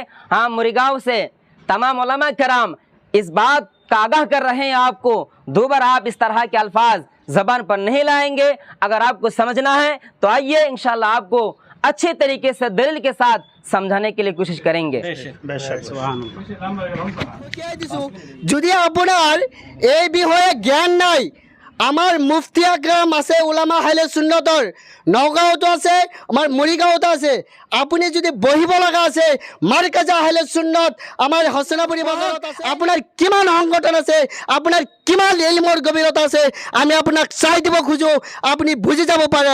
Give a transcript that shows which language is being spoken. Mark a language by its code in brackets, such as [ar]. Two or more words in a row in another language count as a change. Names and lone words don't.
[ur] ہم مریگاؤں سے تمام علماء کرام اس بات کا آگاہ کر رہے ہیں آپ کو، دوبارہ آپ اس طرح کے الفاظ زبان پر نہیں لائیں گے۔ اگر آپ کو سمجھنا ہے تو آئیے، انشاءاللہ آپ کو اچھے طریقے سے دلیل کے ساتھ سمجھانے کے لیے کوشش کریں گے۔ [as] যদি আপোনাৰ এই বিষয়ে জ্ঞান নাই, আমাৰ মুফতি আকৰাম আছে, উলামা আহলে সুন্নতৰ নগাঁৱতো আছে, আমাৰ মৰিগাঁৱতো আছে। আপুনি যদি বহিব লগা আছে মাৰ্কাজ আহলে সুন্নত আমাৰ হচনাপুৰী বজাৰত আছে, আপোনাৰ কিমান সংগঠন আছে, আপোনাৰ কিমান ইলমৰ গভীৰতা আছে, আমি আপোনাক চাই দিব খোজোঁ, আপুনি বুজি যাব পাৰে।